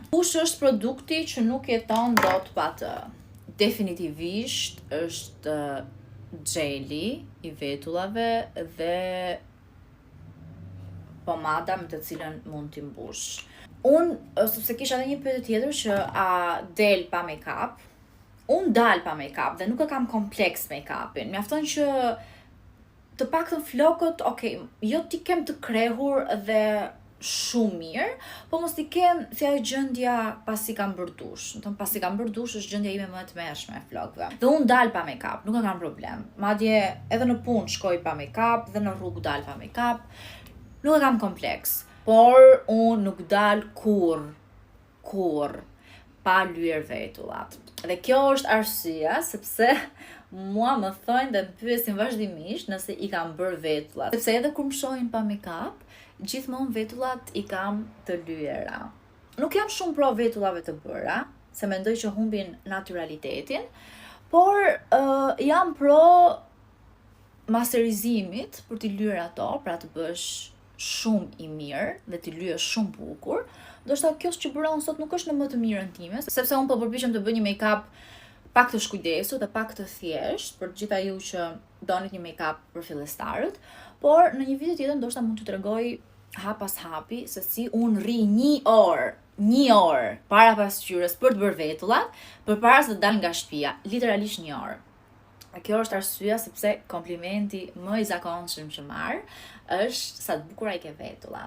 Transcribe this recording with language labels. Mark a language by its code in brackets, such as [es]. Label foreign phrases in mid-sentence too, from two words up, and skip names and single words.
[sq] Kush është produkti që nuk jeton dot pa të? Definitivisht është gjeli i vetullave dhe pomada me të cilën mund t'i mbush. Unë, sepse kisha edhe një pyetje tjetër që a del pa make-up, unë dal pa make-up dhe nuk e kam kompleks make-upin. Mjafton që të paktën flokët, jo ti kem të krehur dhe shumë mirë, po mos t'i kem si ajo gjendja pasi kam bërë dush. Pasi kam bërë dush është gjendja ime më e tmerrshme e flokëve. Dhe unë dal pa make-up, nuk e kam problem. Madje edhe në punë shkoj pa make-up dhe në rrugë dal pa make-up. Nuk e kam kompleks, por unë nuk dal kur pa lyer vetullat. Dhe kjo është arsyeja sepse mua më thonë dhe më pyesin vazhdimisht nëse i kam bërë vetullat. Sepse edhe kur më shohin pa make-up, gjithmonë vetullat i kam të lyera. Nuk jam shumë pro vetullave të bëra, se mendoj që humbin naturalitetin, por jam pro masterizimit për t'i lyer ato, pra të bësh shumë i mirë dhe t'i lyesh shumë bukur. Ndoshta kjo që bëra unë sot nuk është në më të mirën time, sepse unë po përpiqem të bëj një make-up pak të shkujdesur dhe pak të thjesht për gjitha ju që donit një make-up për fillestarët, por në një video tjetër ndoshta mund t'ju tregoj hap pas hapi se si unë rri një orë para pasqyrës për të bërë vetullat, përpara se të dal nga shtëpia, literalisht një orë. Kjo është arsyeja sepse komplimenti më i zakonshëm që marr është sa të bukura i ke vetullat.